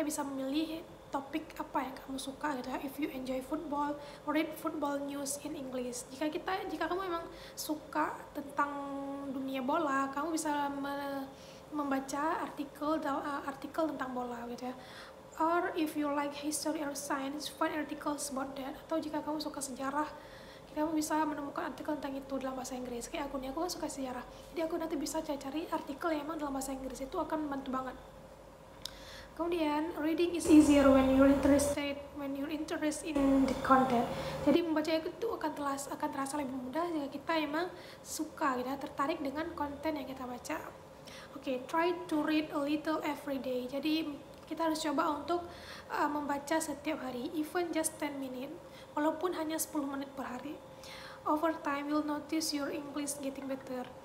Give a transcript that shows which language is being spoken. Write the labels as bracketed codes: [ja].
[id] Kita bisa memilih topik apa yang kamu suka gitu ya. [en] If you enjoy football, read football news in English. [id] Jika kamu memang suka tentang dunia bola, kamu bisa membaca artikel tentang bola gitu ya. [en] Or if you like history or science, find articles about that. [id] Atau jika kamu suka sejarah, kamu bisa menemukan artikel tentang itu dalam bahasa Inggris. Kayak aku kan suka sejarah, jadi aku nanti bisa cari artikel yang emang dalam bahasa Inggris. Itu akan membantu banget. Kemudian, [en] reading is easier when you're interested in the content. [id] Jadi membaca itu akan terasa lebih mudah jika kita emang suka gitu, tertarik dengan konten yang kita baca. Oke, [en] try to read a little every day. [id] Jadi kita harus coba untuk membaca setiap hari, [en] even just 10 minutes, [id] walaupun hanya 10 menit per hari. [en] Over time, you'll notice your English getting better.